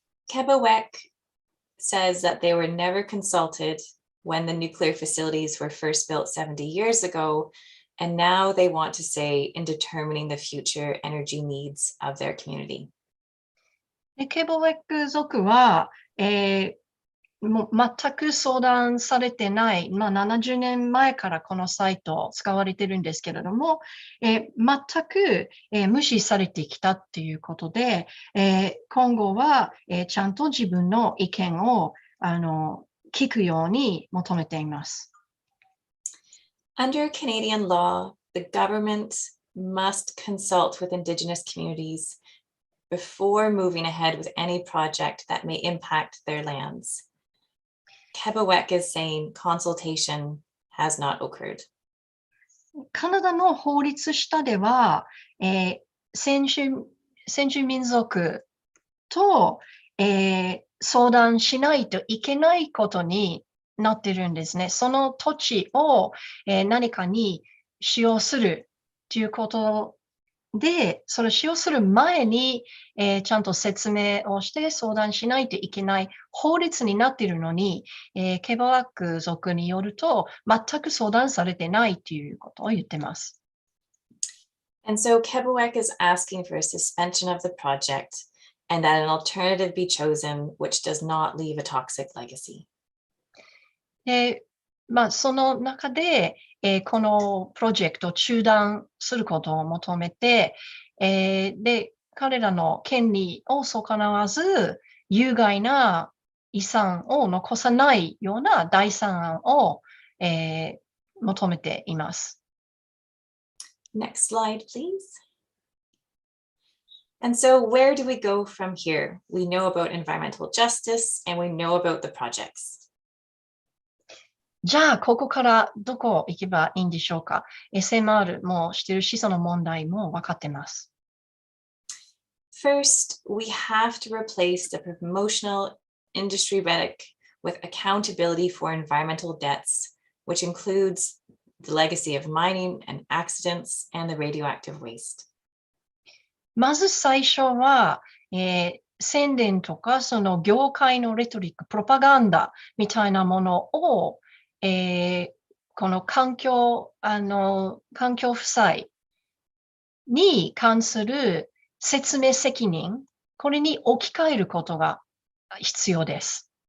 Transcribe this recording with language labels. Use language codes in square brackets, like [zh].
[en] Quebec says that they were never consulted when the nuclear facilities were first built 70 years ago, and now they want to say in determining the future energy needs of their community. [ja] ケボウェック族は、もう全く相談されてない、70年前からこのサイト使われてるんですけれども、全く、無視されてきたっていうことで、今後は、ちゃんと自分の意見を聞くように求めています。 [en] Under Canadian law, the government must consult with Indigenous communities before moving ahead with any project that may impact their lands. Quebec is saying consultation has not occurred. [ja] カナダの法律下では、先住民族と、相談しないといけないことになってるんですね。その土地を、何かに使用するということで、それを使用する前に、ちゃんと説明をして相談しないといけない法律になっているのに、ケバワック族によると全く相談されてないということを言ってます。 [en] And so Quebec is asking for a suspension of the project and that an alternative be chosen which does not leave a toxic legacy. [ja] その中で、このプロジェクトを中断することを求めて、で、彼らの権利を損なわず、有害な遺産を残さないような第三案を、求めています。 [en] Next slide, please. And so where do we go from here? We know about environmental justice and we know about the projects. [ja] じゃあ、ここからどこ行けばいいんでしょうか。SMR もしてるし、その問題も分かってます。 [en] First, we have to replace the promotional industry rhetoric with accountability for environmental debts, which includes the legacy of mining and accidents and the radioactive waste. [ja] まず最初は、宣伝とかその業界のレトリック、プロパガンダみたいなものを、この環境負債に関する説明責任、これに置き換えることが必要です。